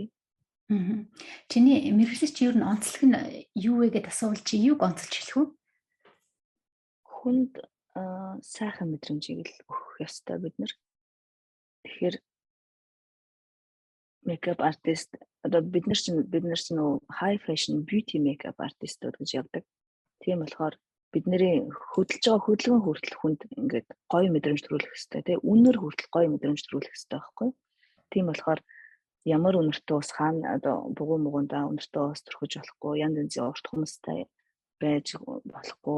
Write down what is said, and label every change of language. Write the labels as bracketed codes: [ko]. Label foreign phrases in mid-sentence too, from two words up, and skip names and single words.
[mn] Чиний мэргэжил чи ер нь онцлог нь юу вэ гэдээ асуувал чи юуг онцолж хэлэх вэ? Хүнд сайхан мэдрэмжийг л өгөх ёстой бид нар. Тэгэхээр [en] makeup artist [mn] одоо бид нар чинь [en] high fashion beauty makeup artistууд [mn] гэж явдаг. Тийм болохоор бидний хөдөлж байгаа хөдөлгөөн хүртэл хүнд ингээд гоё мэдрэмж төрүүлэх хэрэгтэй тий. Үнээр хүртэл гоё мэдрэмж төрүүлэх хэрэгтэй байхгүй. Тийм болохоор ямар үнэртэй ус хаана одоо бугуй муугандаа үнэртэй ус төрөхөж болохгүй, янз янзын урт хүмүүстэй байж болохгүй.